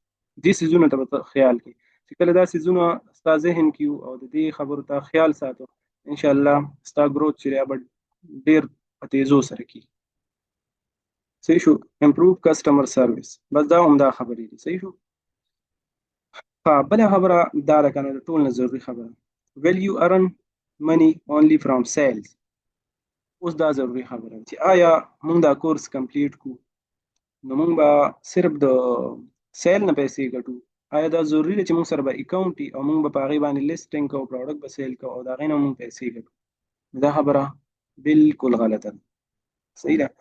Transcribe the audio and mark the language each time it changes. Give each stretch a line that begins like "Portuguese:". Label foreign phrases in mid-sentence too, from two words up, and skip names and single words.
Pashto: دې سیزونو ته به ته خیال کړي چې کله دا سیزونه ستا ذهن کې او د دې خبرو ته خیال ساتو انشاءالله ستا گروث چې دی به ډېر په تیزو سره کېږي. صحیح شو؟
English: improve customer service
Pashto: بس دا همدا خبرې دي. صحیح شو؟ ها بله خبره دا ده که نه د ټول نه ضروري خبره
English: value earn money only from sales.
Pashto: اوس دا ضروري خبره ده چې آیا موږ دا کورس کمپلیټ کو نو موږ به صرف د سیل نه پیسې ګټو؟ آیا دا ضروري ده چې موږ سره به اکاونټ وي او موږ به په هغې باندې لیسټینګ کوو، پروډکټ به سیل کوو او د هغې نه موږ پیسې ګټو؟ دا خبره بالکل غلطه ده. صحیح ده.